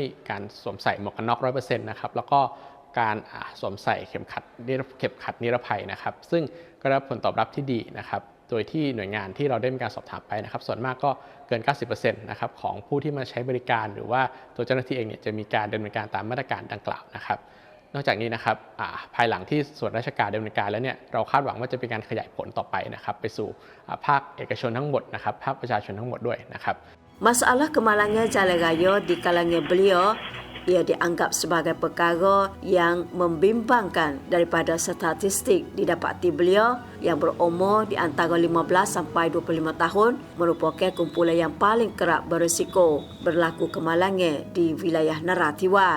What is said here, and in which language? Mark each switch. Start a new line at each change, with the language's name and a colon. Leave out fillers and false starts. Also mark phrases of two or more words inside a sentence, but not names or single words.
Thai: การสวมใส่หมวกกันน็อก 100% นะครับแล้วก็การสวมใส่เข็มขัดนิรภัยนะครับซึ่งก็ได้รับผลตอบรับที่ดีนะครับโดยที่หน่วยงานที่เราได้มีการสอบถามไปนะครับส่วนมากก็เกิน 90% นะครับของผู้ที่มาใช้บริการหรือว่าตัวเจ้าหน้าที่เองเนี่ยจะมีการดำเนินการตามมาตรการดังกล่าวนะครับนอกจากนี้นะครับภายหลังที่ส่วนราชการดำเนินการแล้วเนี่ยเราคาดหวังว่าจะเป็นการขยายผลต่อไปนะครับไปสู่ภาคเอกชนทั้งหมดนะครับภาคประชาชนทั้งหมดด้วยนะครับ
Malay: Masalah kemalangan jalan raya di kalangan beliau ia dianggap sebagai perkara yang membimbangkan daripada statistik didapati beliau yang berumur di antara 15 sampai 25 tahun merupakan kumpulan yang paling kerap berisiko berlaku kemalangan di wilayah Narathiwat.